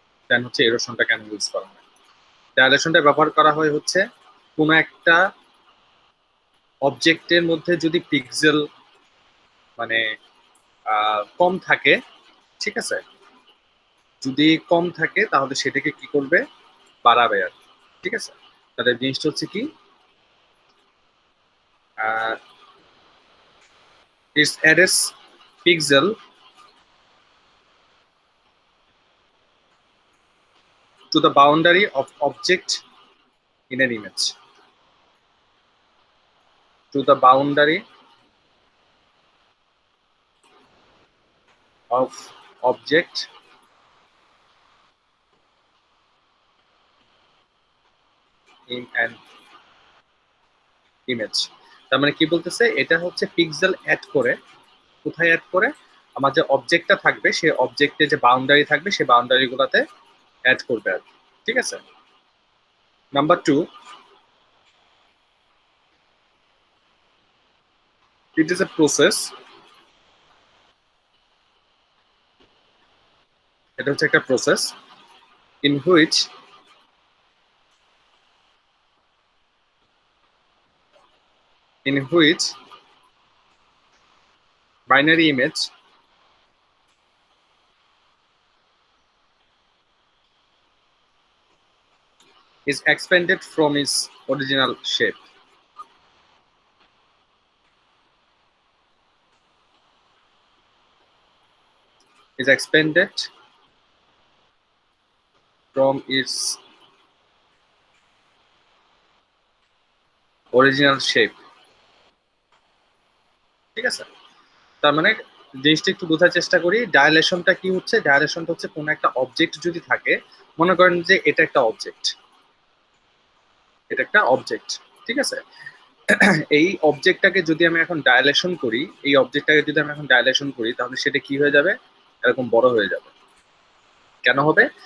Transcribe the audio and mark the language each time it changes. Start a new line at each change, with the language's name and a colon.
Bangla: দেন হচ্ছে এরোশনটা কেন ইউজ করা হয়। ডাইলেশনটা ব্যবহার করা হয় হচ্ছে কোনো একটা অবজেক্টের মধ্যে যদি পিক্সেল মানে কম থাকে, ঠিক আছে, যদি কম থাকে তাহলে সেটাকে কি করবে, বাড়াবে আর কি। ঠিক আছে, তাদের জিনিসটা হচ্ছে কি,
English: It's adds pixel to the boundary of object in an image, to the boundary of object in an image।
Bangla: তার মানে কি বলতেছে, এটা হচ্ছে পিক্সেল অ্যাড করে, কোথায় অ্যাড করে, আমার যে অবজেক্টটা থাকবে সেই অবজেক্টে যে বাউন্ডারি থাকবে সেই বাউন্ডারি গুলাতে অ্যাড করবে আর কি। ঠিক আছে।
English: number 2, it is a process,
Bangla: এটা হচ্ছে একটা process
English: in which binary image is expanded from its original shape। Is expanded from its original shape।
Bangla: ঠিক আছে। তার মানে জিনিসটা একটু বোঝার চেষ্টা করি, ডায়ালেশনটা কি হচ্ছে, ডায়ালেশনটা হচ্ছে কোনো একটা অবজেক্ট যদি থাকে, মনে করেন যে এটা একটা অবজেক্ট, এটা একটা অবজেক্ট, ঠিক আছে। এই অবজেক্টটাকে যদি আমি এখন ডায়ালেশন করি, এই অবজেক্টটাকে যদি আমি এখন ডায়ালেশন করি, তাহলে সেটা কি হয়ে যাবে, এরকম বড় হয়ে যাবে। কেন হবে?